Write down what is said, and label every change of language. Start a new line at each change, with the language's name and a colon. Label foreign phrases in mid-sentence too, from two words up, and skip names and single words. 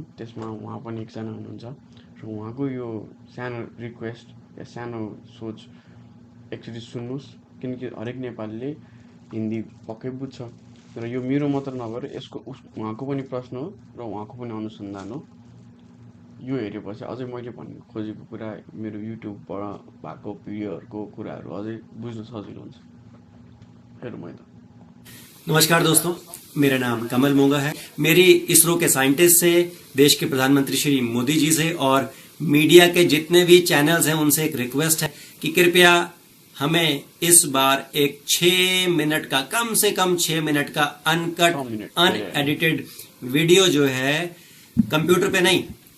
Nepali: त्यसमा उहाँ पनि एकजना हुनुहुन्छ र उहाँको यो सानो रिक्वेस्ट या सानो सोच एकचोटि सुन्नुहोस् किनकि हरेक नेपालीले हिन्दी पक्कै बुझ्छ र यो मेरो मात्र नभएर यसको उहाँको पनि प्रश्न हो र उहाँको पनि अनुसन्धान हो यो हेरेपछि अझै मैले भन्नु खोजेको कुरा मेरो युट्युबबाट भएको भिडियोहरूको कुराहरू अझै बुझ्न सजिलो हुन्छ। हेरौँ है त।
Hindi: नमस्कार दोस्तों, मेरा नाम कमल मोंगा है। मेरी इसरो के साइंटिस्ट से, देश के प्रधानमंत्री श्री मोदी जी से और मीडिया के जितने भी चैनल्स हैं उनसे एक रिक्वेस्ट है कि कृपया हमें इस बार एक 6 मिनट का, कम से कम 6 मिनट का
English: uncut unedited video
Hindi: जो है कंप्यूटर पे नहीं